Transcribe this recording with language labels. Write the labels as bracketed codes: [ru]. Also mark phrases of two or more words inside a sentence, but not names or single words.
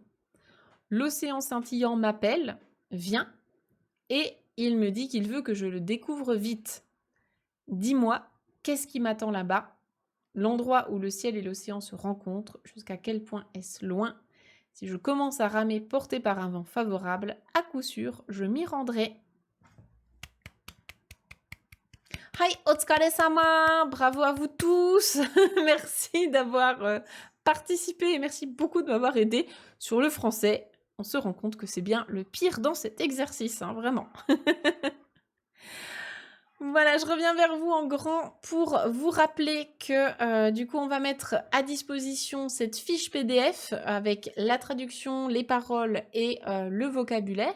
[fr] L'océan scintillant m'appelle, viens, et il me dit qu'il veut que je le découvre vite. Dis-moi, qu'est-ce qui m'attend là-bas? L'endroit où le ciel et l'océan se rencontrent, jusqu'à quel point est-ce loin? Si je commence à ramer porté par un vent favorable, à coup sûr, je m'y rendrai. [ja] はい、お疲れ様! [fr] Bravo à vous tous! Merci d'avoir participé et merci beaucoup de m'avoir aidé sur le français. On se rend compte que c'est bien le pire dans cet exercice, hein, vraiment. Voilà, je reviens vers vous en grand pour vous rappeler que du coup, on va mettre à disposition cette fiche PDF avec la traduction, les paroles et le vocabulaire.